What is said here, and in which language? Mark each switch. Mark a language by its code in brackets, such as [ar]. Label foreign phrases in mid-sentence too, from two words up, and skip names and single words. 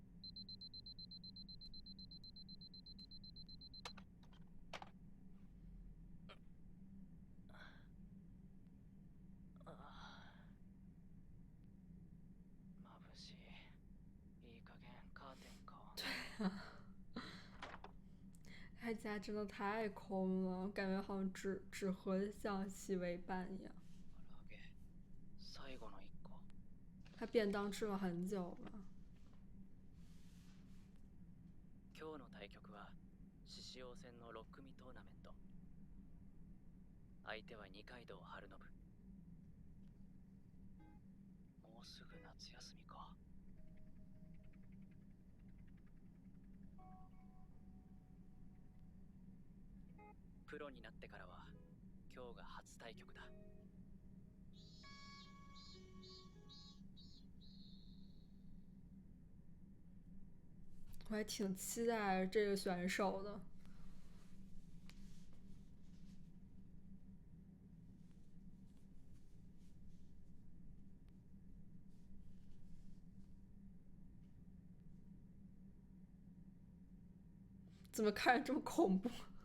[ja] 眩しい。いい加減カーテンか。 [zh] 他家真的太空了，感觉好像纸盒像洗围板一样。 [ja] 唐揚げ最後の一個。 [zh] 他便当吃了很久了。 [ja] 今日の対局は獅子王戦の6組トーナメント。相手は二階堂春信。もうすぐ夏休みか。プロになってからは今日が初対局だ。 [zh] 我还挺期待这个选手的。怎么看着这么恐怖？